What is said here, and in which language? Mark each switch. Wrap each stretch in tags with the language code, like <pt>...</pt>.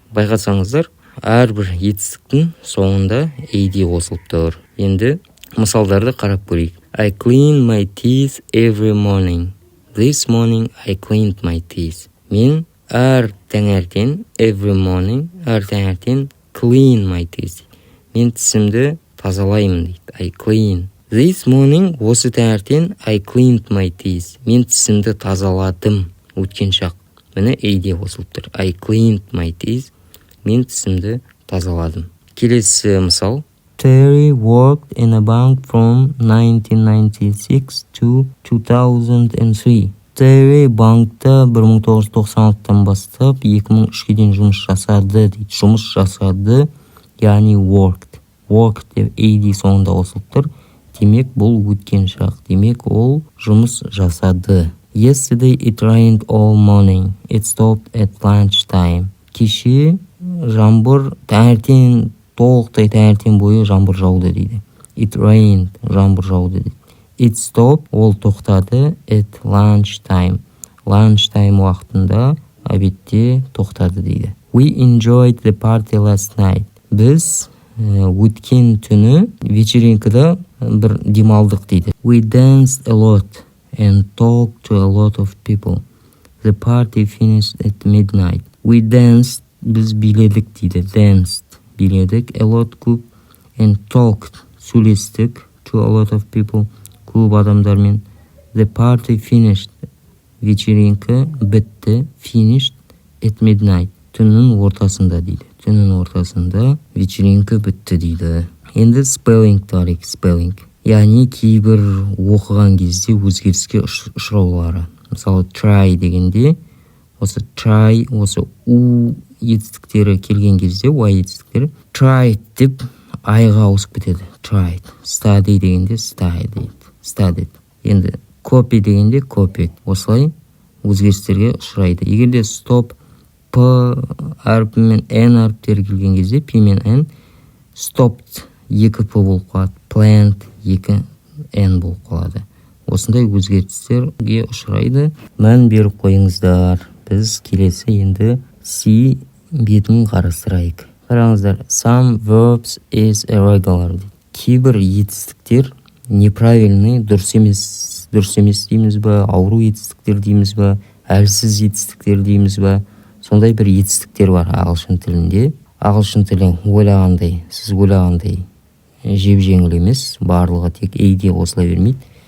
<kk>Байқасаңыздар, әрбір етістіктің соңында ed қосылып тұр. Енді мысалдарды қарап көрейік.</kk> <en>I clean my teeth every morning. This morning I cleaned my teeth.</en> <kk>Мен әр таңертең,</kk> <en>every morning,</en> <kk>әр таңертең</kk> <en>clean my teeth.</en> <kk>Мен тісімді тазалаймын дейді. I clean</kk> <en>This morning,</en> <kk>осы таңертең,</kk> <en>I cleaned my teeth.</en> <kk>Мен тісімді тазаладым. Өткен шақ. Міне AD қосылып тұр.</kk> <en>I cleaned my teeth.</en> <kk>Мен тісімді тазаладым. Келесі мысал.</kk> <en>Terry worked in a bank from 1996 to 2003.</en> <kk>Terry банкта 1996-тан бастап 2003-ге дейін жұмыс жасады дейді. Жұмыс жасады, яғни worked. Worked деп AD соңында қосылып тұр. Демек бұл өткен шақ. Демек ол жұмыс жасады.</kk> <en>Yesterday it rained all morning. It stopped at lunchtime.</en> <kk>Кеше жаңбыр таңертең толықтай таңертең бойы жаңбыр жауды дейді.</kk> <en>It rained,</en> <kk>жаңбыр жауды дейді.</kk> <en>It stopped,</en> <kk>ол тоқтады</kk> <en>at lunchtime.</en> <kk>Lunchtime уақытында обедте тоқтады дейді.</kk> <en>We enjoyed the party last night.</en> <kk>Біз өткен түні вечеринкада бір демалдық дейді.</kk> <en>We danced a lot and talked to a lot of people. The party finished at midnight. We danced,</en> <kk>біз биледік дейді. Danced, биледік.</kk> <en>A lot, көп. And talked, сөйлестік. To a lot of people,</en> <kk>көп адамдармен.</kk> <en>The party finished,</en> <kk>вечеринка бітті.</kk> <en>Finished at midnight,</en> <kk>түннің ортасында дейді. Түннің ортасында вечеринка бітті дейді. Енді spelling тарик, spelling. Яғни кейбір оқыған кезде өзгеріске ұшыраулары. Мысалы try дегенде, осы try, осы u етістіктері келген кезде, y етістіктері, tried деп айға ауысып кетеді.</kk> <en>Tried. Study дегенде studied.</en> <kk>Енді copy дегенде copied. Осылай өзгерістерге ұшырайды. Егерде stop, p әрпі мен n әріптері келген кезде, p мен n, stopped 2p болып қалады. Plant 2n болып қалады. Осындай өзгерістерге ұшырайды. Мән беріп қойыңыздар. Біз келесі енді C бетін қарастырайық. Қараңыздар.</kk> <en>Some verbs is irregular.</en> <kk>Кейбір етістіктер неправильный, дұрыс емес дейміз ба, ауру етістіктер дейміз ба, әлсіз етістіктер дейміз ба. Сондай бір етістіктер бар ағылшын тілінде. Ағылшын тілі ойлағандай, сіз ойлағандай жеп-жеңіл емес, барлығы тек AD қосыла бермейді.</kk>